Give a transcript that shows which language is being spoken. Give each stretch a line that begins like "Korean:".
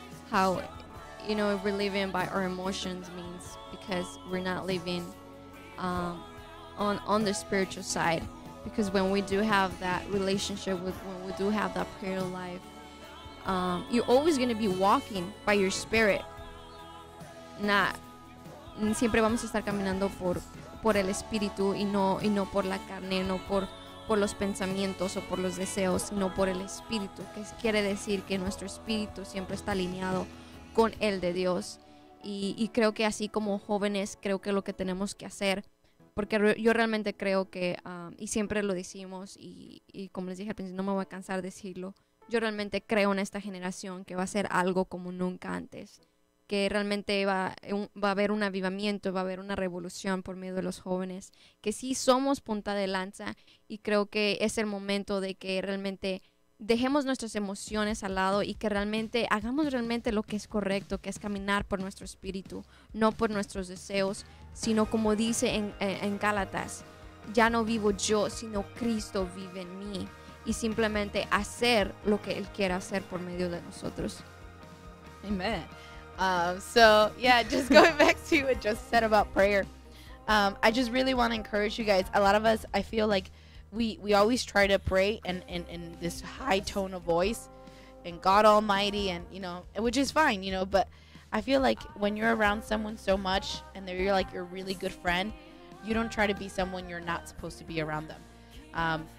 English: How, you know, if we're living by our emotions means because we're not living on the spiritual side. Because when we do have that relationship when we do have that prayer life, you're always going to be walking by your spirit.
Spanish: Siempre vamos a estar caminando por el espíritu y no por la carne, no por los pensamientos o por los deseos, sino por el espíritu, que quiere decir que nuestro espíritu siempre está alineado con el de Dios. y creo que así como jóvenes, creo que lo que tenemos que hacer, porque yo realmente creo que, y siempre lo decimos, y como les dije al principio, no me voy a cansar de decirlo, yo realmente creo en esta generación que va a ser algo como nunca antes, que realmente va a haber un avivamiento, va a haber una revolución por medio de los jóvenes, que sí somos punta de lanza, y creo que es el momento de que realmente dejemos nuestras emociones al lado y que realmente hagamos realmente lo que es correcto, que es caminar por nuestro espíritu, no por nuestros deseos, sino como dice en Gálatas, ya no vivo yo, sino Cristo vive en mí, y simplemente hacer lo que Él quiera hacer por medio de nosotros.
English: Amen. So yeah, just going back to what just said about prayer. I just really want to encourage you guys. A lot of us, I feel like we always try to pray in this high tone of voice and God Almighty, and which is fine, but I feel like when you're around someone so much and you're like your really good friend, you don't try to be someone you're not supposed to be around them.